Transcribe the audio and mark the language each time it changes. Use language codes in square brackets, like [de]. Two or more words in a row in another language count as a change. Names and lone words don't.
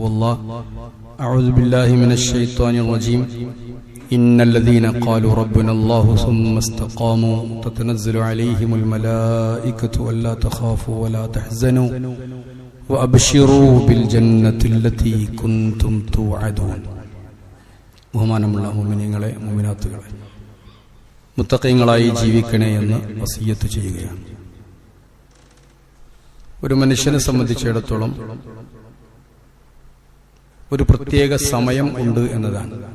[ar] الله أعوذ بالله من الشيطان الرجيم إن الذين قالوا ربنا الله ثم استقاموا تتنزل عليهم الملائكة ألا تخافوا ولا تحزنوا وأبشروا بالجنة التي كنتم توعدون [ml] ബഹുമാനമുള്ള മുഅ്മിനീങ്ങളെ മുഅ്മിനാത്തുകളെ മുത്തഖീങ്ങളായി ജീവിക്കണേ എന്ന് വസിയ്യത്ത് ചെയ്യുകയാണ്. ഒരു മനുഷ്യനെ സംബന്ധിച്ചിടത്തോളം ഒരു പ്രത്യേക സമയം ഉണ്ട് എന്നതാണ്.